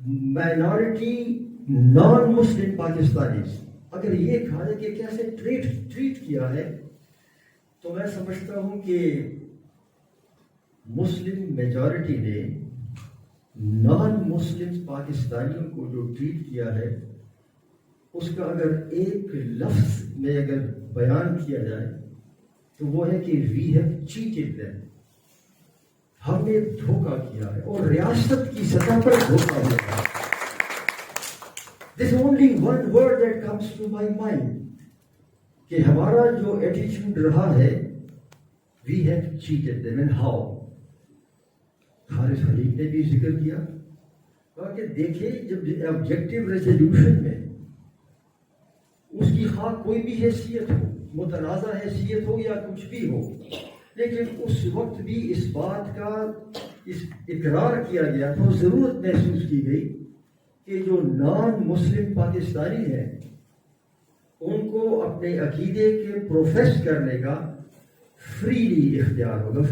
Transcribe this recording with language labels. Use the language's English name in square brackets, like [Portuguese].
[English] minority non-Muslim Pakistanis، [Urdu] اگر یہ کہا جائے کہ کیسے ٹریٹ کیا ہے تو میں سمجھتا ہوں کہ مسلم میجورٹی نے نان مسلم پاکستانیوں کو جو ٹریٹ کیا ہے اس کا اگر ایک لفظ میں اگر بیان کیا جائے تو وہ ہے کہ [English] We have cheated them. [Urdu] ہم نے دھوکہ کیا ہے اور ریاست کی سطح پر دھوکہ ہوا ہے. [English] There's only one word that comes to my mind [Urdu] کہ ہمارا جو ایٹیچیوڈ رہا ہے [English] we have cheated them. And how؟ [Urdu] Haris Khaliq نے بھی ذکر کیا، کہا کہ دیکھیں جب آبجیکٹو ریزولوشن میں اس کی خواہ کوئی بھی حیثیت ہو، متنازع حیثیت ہو یا کچھ بھی ہو، لیکن اس وقت بھی اس بات کا اقرار کیا گیا تھا، ضرورت محسوس کی گئی کہ جو نان مسلم پاکستانی ہیں ان کو اپنے عقیدے کے پروفیس کرنے کا فریلی اختیار ہوگا.